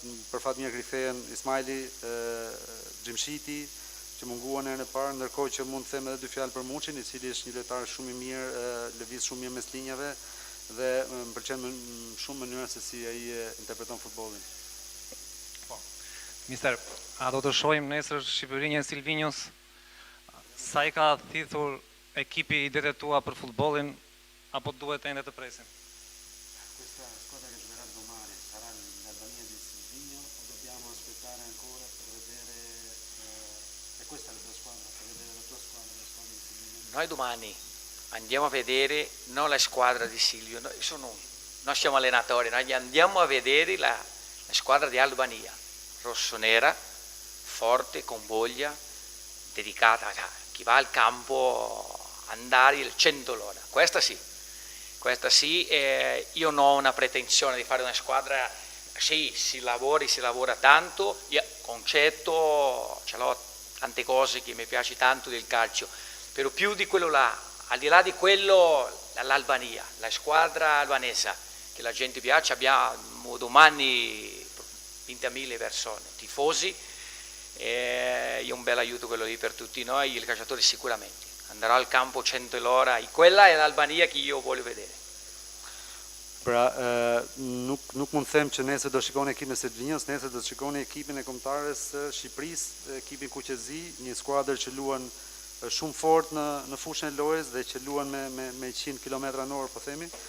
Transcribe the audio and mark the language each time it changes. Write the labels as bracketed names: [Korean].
[Albanian] Për fat mirë rikthehen Ismaili, Xhimshiti që munguan herën e parë, ndërkohë që mund të them edhe 2 fjalë për Muçin, i cili është një lojtar shumë i mirë, lëviz shumë mirë mes linjave dhe më pëlqen shumë mënyra se si ai interpreton futbollin. Po. Mister, a do të shohim nesër Shqipërinë e Silvinjos? Sa i ka thithur ekipi idetë tua për futbollin apo duhet ende të presim? [Italian] Questa squadra che giocherà domani sarà l'Albania di Silvigno o dobbiamo aspettare ancora per vedere è questa la tua squadra, per vedere la tua squadra, la squadra di Silvigno? Noi domani andiamo a vedere non la squadra di Silvio, noi siamo allenatori, noi andiamo a vedere la squadra di Albania, rossonera, forte, con voglia, dedicata a chi va al campo andare il 100 l'ora. Questa sì, io non ho una pretensione di fare una squadra, sì, si lavora tanto, io concetto, ce l'ho tante cose che mi piace tanto del calcio, però più di quello là, al di là di quello, l'Albania, la squadra albanese, che la gente piace, abbiamo domani 20.000 persone, tifosi, e un bel aiuto quello lì per tutti noi, i calciatori sicuramente. Andrò al campo 100 l'ora, quella è l'Albania che io voglio vedere. [Albanian] Pra, nuk mund them që nesër do shikoni ekipin e Silvinjos, nesër do shikoni ekipin e kombëtarës së Shqipërisë, ekipin Kuqezi, një skuadër që luan shumë fort në fushën e lojës dhe që luan me 100 km/h, po themi.